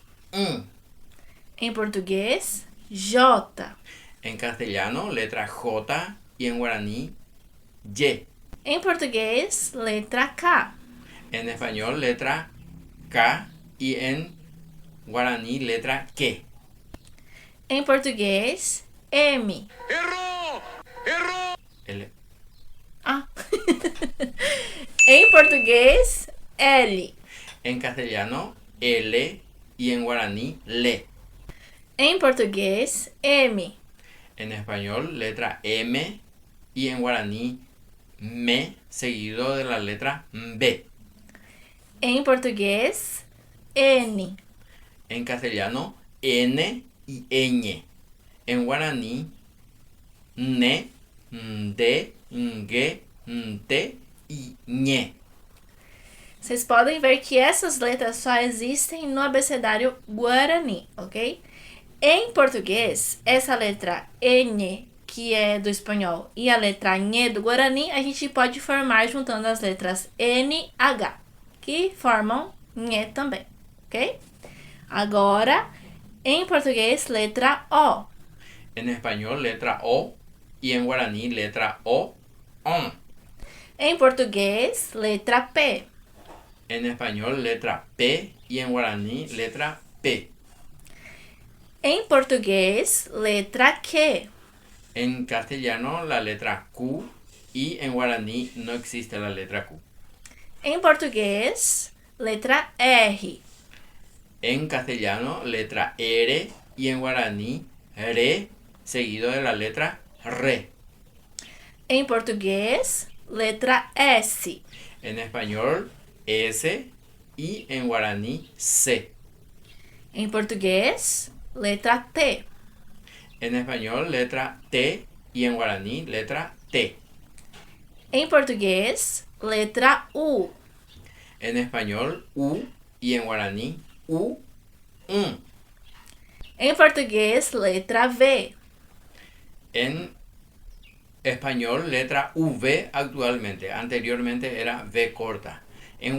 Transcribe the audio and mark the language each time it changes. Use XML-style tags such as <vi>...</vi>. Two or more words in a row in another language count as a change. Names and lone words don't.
<pt>Em português, J.</pt> <es>En castellano, letra J y en guaraní, Y.</es> <pt>Em português, letra K.</pt> <es>En español, letra K y en guaraní, letra Q.</es> <pt>Em português, M. L. Ah. Em português, L.</pt> <es>En castellano, L y en guaraní, le.</es> <pt>Em português, M.</pt> <es>En español, letra M y en guaraní, me, seguido de la letra B.</es> <pt>Em português, N.</pt> <es>En castellano, N y ñ. En guaraní, ne, de, ngue, te y ñe.</es> <pt>Vocês podem ver que essas letras só existem no abecedário Guarani, ok? Em português, essa letra N, que é do espanhol, e a letra Nhe do Guarani, a gente pode formar juntando as letras N, H, que formam Nhe também, ok? Agora, em português, letra O.</pt> <es>En español, letra O y en guaraní, letra O, on.</es> <pt>Em português, letra P.</pt> <es>En español, letra P y en guaraní, letra P.</es> <pt>Em português, letra Q.</pt> <es>En castellano, la letra Q y en guaraní no existe la letra Q.</es> <pt>Em português, letra R.</pt> <es>En castellano, letra R y en guaraní, re, seguido de la letra re.</es> <pt>Em português, letra S.</pt> <es>En español, S y en guaraní, C.</es> <pt>Em português, letra T.</pt> <es>En español, letra T y en guaraní, letra T.</es> <pt>Em português, letra U.</pt> <es>En español, U y en guaraní, U,</es> <pt>Em português, letra V.</pt> <es>En español, letra V actualmente. Anteriormente era V corta.</es>